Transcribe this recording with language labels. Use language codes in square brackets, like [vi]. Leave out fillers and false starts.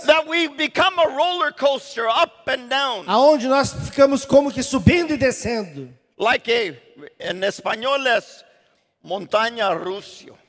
[en] That we become a roller coaster up and down. [pt] aonde nós ficamos como que subindo e descendo. [es] Like en español es montaña rusa.